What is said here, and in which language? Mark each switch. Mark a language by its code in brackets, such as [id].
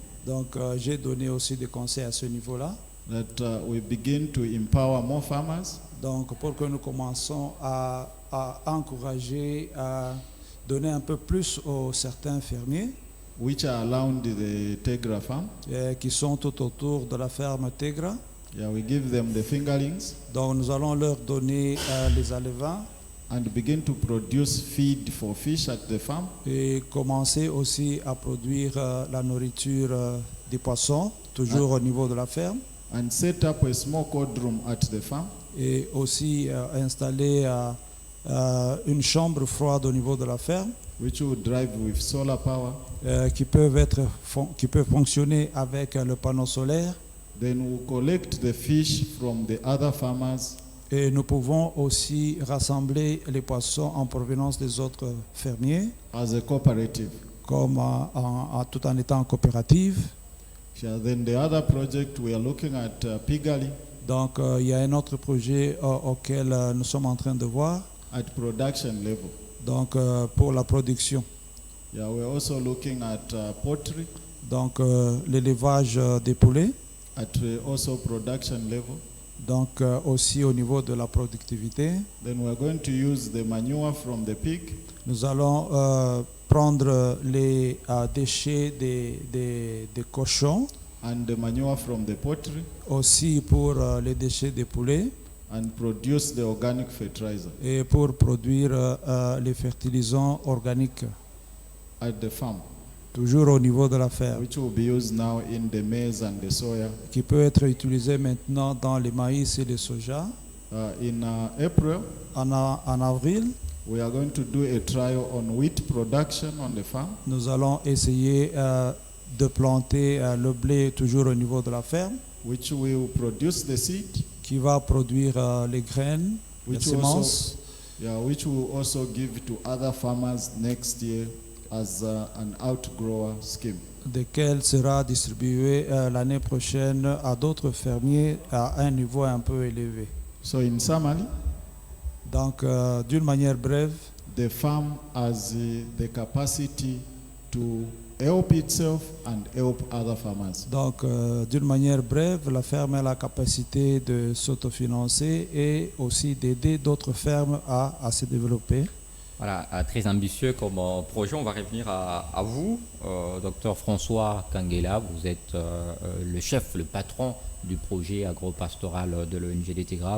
[fr] Donc j'ai donné aussi des conseils à ce niveau-là. [en] that we begin to empower more farmers [fr] Donc pour que nous commençons à encourager, à donner un peu plus aux certains fermiers [en] which are around the Tegra farm. [fr] qui sont tout autour de la ferme Tegra. [en] Yeah, we give them the fingerlings [fr] Donc nous allons leur donner les alevins [en] and begin to produce feed for fish at the farm. [fr] et commencer aussi à produire la nourriture des poissons, toujours au niveau de la ferme, [en] And set up a small cold room at the farm [fr] et aussi installer une chambre froide au niveau de la ferme [en] which will drive with solar power. [fr] qui peut fonctionner avec le panneau solaire. [en] Then we'll collect the fish from the other farmers [fr] Et nous pouvons aussi rassembler les poissons en provenance des autres fermiers, [en] as a cooperative. [fr] comme tout en étant coopérative. [en] Yeah, then the other project we are looking at piggery [fr] Donc il y a un autre projet auquel nous sommes en train de voir, [en] at production level. [fr] donc pour la production. [en] Yeah, we're also looking at poultry [fr] Donc l'élevage des poulets, [en] at also production level. [fr] donc aussi au niveau de la productivité. [en] Then we're going to use the manure from the pig [fr] Nous allons prendre les déchets des cochons, [en] and the manure from the poultry [fr] aussi pour les déchets des poulets, [en] and produce the organic fertilizer [fr] et pour produire les fertilisants organiques, [en] at the farm, [fr] toujours au niveau de la ferme, [en] which will be used now in the maize and the soya. [fr] qui peut être utilisé maintenant dans les maïs et les soja. [en] In April, [fr] En avril, [en] we are going to do a trial on wheat production on the farm, [fr] nous allons essayer de planter le blé toujours au niveau de la ferme, [en] which will produce the seed, [fr] qui va produire les graines, les [en] which will [fr] semences, [en] which will also give to other farmers next year as an outgrower scheme. [fr] desquelles sera distribué l'année prochaine à d'autres fermiers à un niveau un peu élevé. [en] So in summary, [fr] Donc, d'une manière brève, [en] the farm has the capacity to help itself and help other farmers. [fr] donc d'une manière brève, la ferme a la capacité de s'autofinancer et aussi d'aider d'autres fermes à se développer. Voilà, très ambitieux comme projet. On va revenir à vous, docteur François Kangela. Vous êtes le chef, le patron du projet agropastoral de l'ONG Tegra.